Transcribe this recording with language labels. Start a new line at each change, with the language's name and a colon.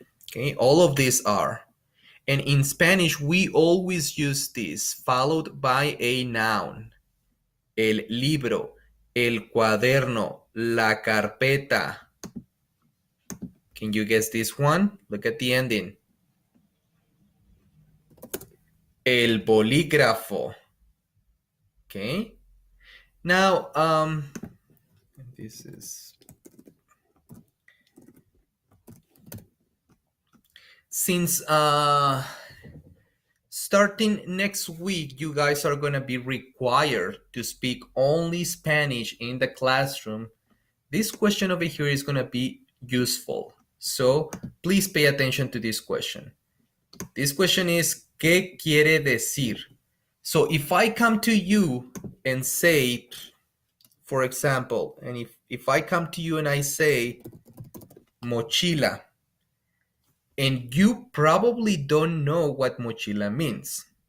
English: Okay, all of these are. And in Spanish, we always use this followed by a noun.
Spanish: El libro, el cuaderno, la carpeta.
English: Can you guess this one? Look at the ending.
Spanish: El bolígrafo. Okay.
English: Now, this is... Since starting next week, you guys are going to be required to speak only Spanish in the classroom, this question over here is going to be useful. So please pay attention to this question. This question is,
Spanish: ¿qué quiere decir?
English: So if I come to you and say, for example, and if I come to you and I say, mochila, and you probably don't know what mochila means.